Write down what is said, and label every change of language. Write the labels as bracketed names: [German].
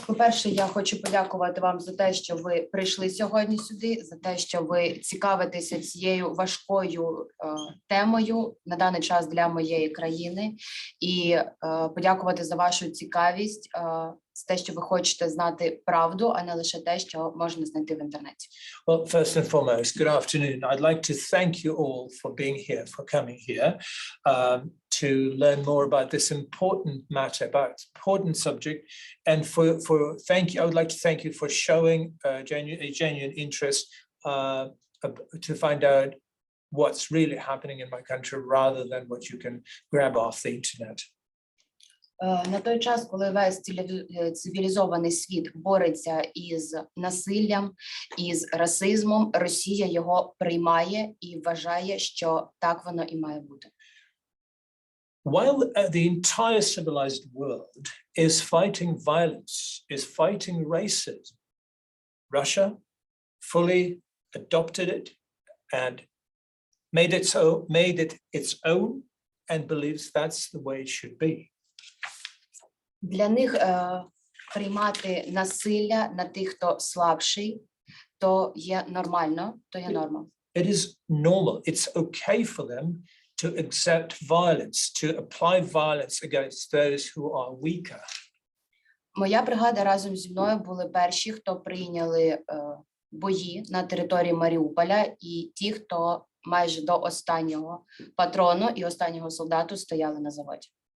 [Ukrainian] По-перше, я хочу подякувати вам за те, що ви прийшли сьогодні сюди, за те, що ви цікавитеся цією важкою темою на даний час для моєї країни, і подякувати за вашу цікавість, за те, що ви хочете знати правду, а не лише те, що можна знайти в інтернеті. [English] Well, first and foremost, good afternoon. I'd like to thank you all for being here, for coming here, to learn more about this important matter, about important subject, and I would like to thank you for showing a genuine interest to find out what's really happening in my country rather than what you can grab off the internet. [Ukrainian] На той час, коли весь цивілізований світ бореться із насиллям, із расизмом, Росія його приймає і вважає, що так воно і має бути. [English] While the entire civilized world is fighting violence, is fighting racism, Russia fully adopted it and made it its own and believes that's the way it should be. [Ukrainian] Для них приймати насилля на тих, хто слабший, то є нормально, то є норма. [English] It is normal. It's okay for them to accept violence, to apply violence against those who are weaker. [Ukrainian] Моя бригада разом зі мною були перші, хто прийняли бої на території Маріуполя, і ті, хто майже до останнього патрону і останнього солдату стояли на заводі.